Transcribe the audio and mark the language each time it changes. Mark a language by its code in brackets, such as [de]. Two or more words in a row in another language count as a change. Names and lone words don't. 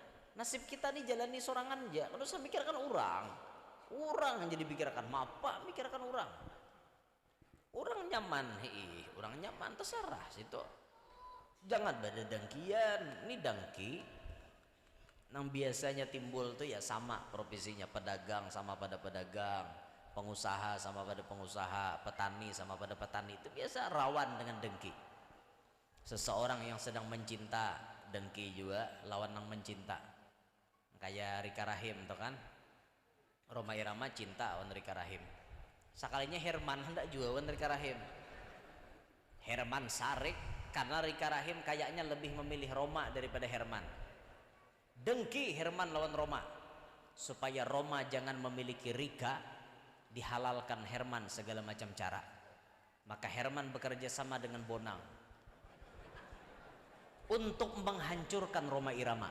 [bjn] Nasib kita nih jalani sorangan aja. Kalau usah mikirkan orang. Orang aja dipikirkan. Mapa mikirkan orang. Orang nyaman, orang nyaman terserah situ. [id] Jangan pada dengkian. Ini dengki. Nang biasanya timbul tuh ya sama profesinya, pedagang sama pada pedagang. Pengusaha sama pada pengusaha, petani sama pada petani, itu biasa rawan dengan dengki. Seseorang yang sedang mencinta, dengki juga lawan yang mencinta. Kayak Rika Rahim tuh kan, Rhoma Irama cinta wan Rika Rahim. Sekalinya Herman hendak juga wan Rika Rahim. Herman sarik karena Rika Rahim kayaknya lebih memilih Roma daripada Herman. Dengki Herman lawan Roma supaya Roma jangan memiliki Rika. Dihalalkan Herman segala macam cara. Maka Herman bekerja sama dengan Bonang untuk menghancurkan Rhoma Irama.